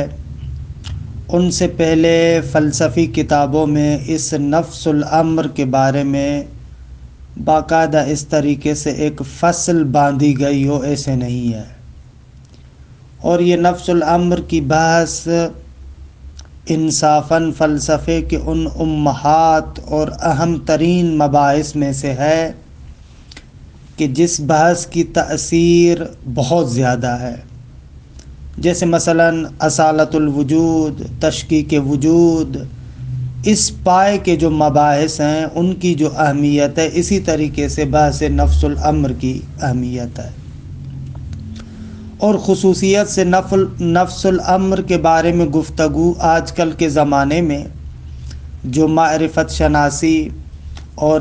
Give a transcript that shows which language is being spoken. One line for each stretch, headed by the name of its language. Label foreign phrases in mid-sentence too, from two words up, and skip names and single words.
Urdu: ان سے پہلے فلسفی کتابوں میں اس نفس الامر کے بارے میں باقاعدہ اس طریقے سے ایک فصل باندھی گئی ہو ایسے نہیں ہے، اور یہ نفس الامر کی بحث انصافاً فلسفے کے ان امہات اور اہم ترین مباحث میں سے ہے کہ جس بحث کی تأثیر بہت زیادہ ہے، جیسے مثلاً اصالت الوجود، تشکیک وجود، اس پائے کے جو مباحث ہیں ان کی جو اہمیت ہے، اسی طریقے سے بحث نفس الامر کی اہمیت ہے۔ اور خصوصیت سے نفس الامر کے بارے میں گفتگو آج کل کے زمانے میں جو معرفت شناسی اور